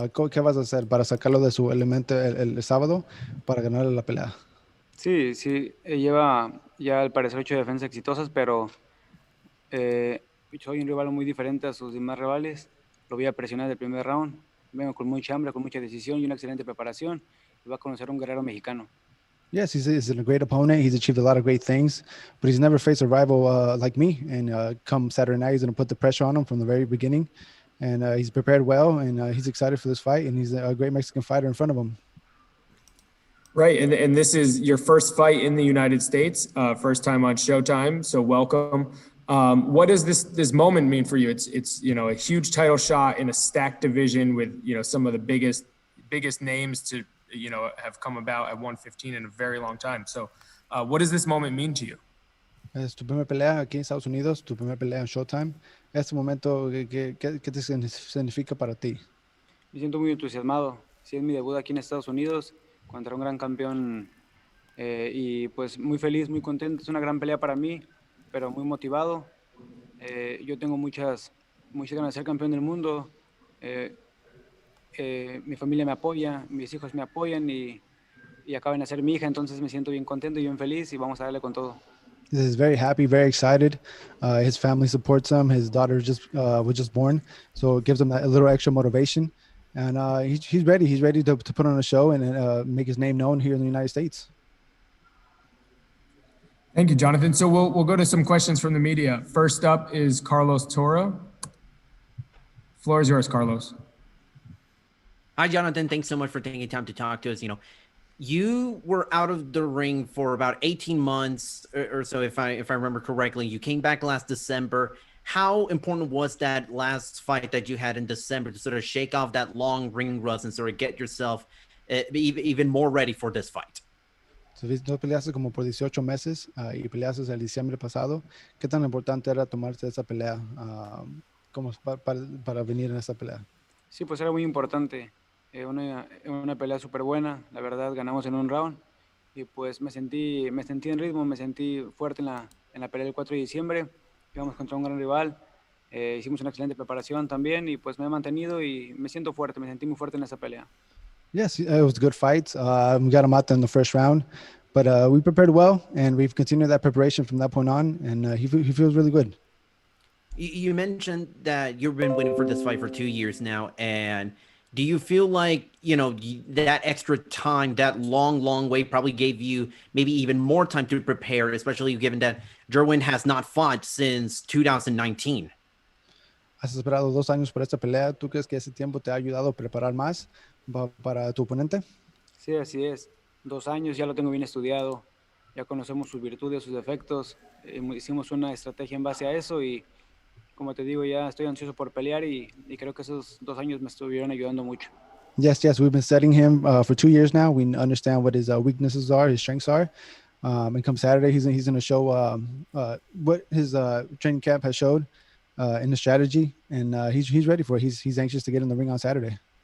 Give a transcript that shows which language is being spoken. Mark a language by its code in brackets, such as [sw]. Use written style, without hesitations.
[es] ¿Qué vas a hacer para sacarlo de su elemento el sábado para ganarle la pelea? Sí, sí, lleva ya al parecer 8 defensas exitosas, pero soy un rival muy diferente a sus demás rivales. Lo voy a presionar del primer round. Vengo con mucha hambre, con mucha decisión y una excelente preparación. Y va a conocer a un guerrero mexicano. [en] Yes, he's a great opponent. He's achieved a lot of great things, but he's never faced a rival like me. And come Saturday night, he's going to put the pressure on him from the very beginning. And he's prepared well, and he's excited for this fight. And he's a great Mexican fighter in front of him. Right, and this is your first fight in the United States, first time on Showtime. So welcome. What does this moment mean for you? It's a huge title shot in a stacked division with some of the biggest names to have come about at 115 in a very long time. So what does this moment mean to you? [es] Es tu primera pelea aquí en Estados Unidos, tu primera pelea en Showtime. Este momento, ¿qué te significa para ti? Me siento muy entusiasmado. Sí, es mi debut aquí en Estados Unidos contra un gran campeón y pues muy feliz, muy contento. Es una gran pelea para mí, pero muy motivado. Yo tengo muchas ganas de ser campeón del mundo. Mi familia me apoya, mis hijos me apoyan y acaba de nacer mi hija, entonces me siento bien contento y bien feliz y vamos a darle con todo. [en] He's very happy, very excited. His family supports him. His daughter was just born, so it gives him that a little extra motivation. And he's ready. He's ready to put on a show and make his name known here in the United States. Thank you, Jonathan. So we'll go to some questions from the media. First up is Carlos Toro. Floor is yours, Carlos. Hi, Jonathan. Thanks so much for taking time to talk to us. You were out of the ring for about 18 months or so, if I remember correctly. You came back last December. How important was that last fight that you had in December to sort of shake off that long ring rust and sort of get yourself even more ready for this fight? [es] So, no peleaste como por 18 meses y peleaste el diciembre pasado. ¿Qué tan importante era tomarse esa pelea como para venir en esa pelea? Sí, pues era muy importante. Una pelea súper buena. La verdad, ganamos en un round. Y pues me sentí en ritmo, me sentí fuerte en la pelea del 4 de diciembre. Íbamos contra un gran rival. Hicimos una excelente preparación también y pues me he mantenido y me siento fuerte, me sentí muy fuerte en esa pelea. [en] Yes, it was a good fight. We got him out there in the first round, but we prepared well, and we've continued that preparation from that point on, and he feels really good. You mentioned that you've been waiting for this fight for 2 years now, and do you feel like, that extra time, that long wait probably gave you maybe even more time to prepare, especially given that Jerwin has not fought since 2019? [es] Has esperado 2 años por esta pelea. ¿Tú crees que ese tiempo te ha ayudado a preparar más para tu oponente? Sí, así es. 2 años, ya lo tengo bien estudiado. Ya conocemos sus virtudes, sus defectos. Hicimos una estrategia en base a eso y, como te digo, ya estoy ansioso por pelear y creo que esos 2 años me estuvieron ayudando mucho. [en] Yes, we've been studying him for 2 years now. We understand what his weaknesses are, his strengths are. And come Saturday, he's going to show what his training camp has showed in the strategy, and he's ready for it. He's anxious to get in the ring on Saturday.